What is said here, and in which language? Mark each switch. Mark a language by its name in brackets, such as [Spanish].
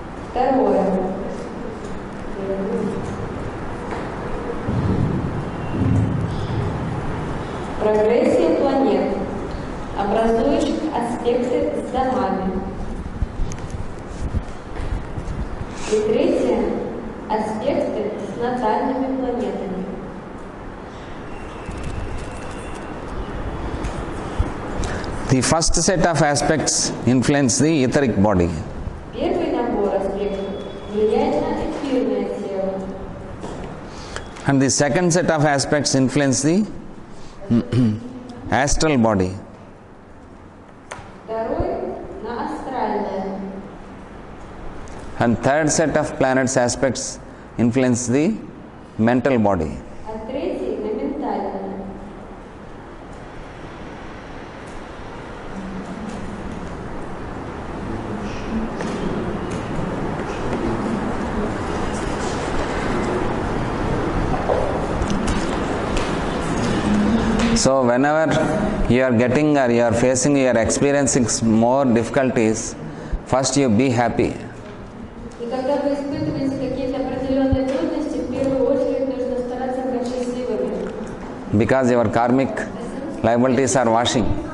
[Russian] Второе – прогрессия планет, образующих аспекты с домами. И третье – аспекты с натальными планетами. [English] The first set of aspects influence the etheric body. [Russian] Первый набор аспектов влияет на эфирное тело. [English] And the second set of aspects influence the astral body. [Russian] Второй – на астральное. [English] And third set of planets aspects influence the mental body. [Russian] А третий – на ментальное. [English] So, whenever you are getting or you are facing, you are experiencing more difficulties, first you be happy. [Russian] И когда вы испытываете какие-то определенные трудности, в первую очередь нужно стараться быть счастливыми. [English] Because your karmic liabilities are washing.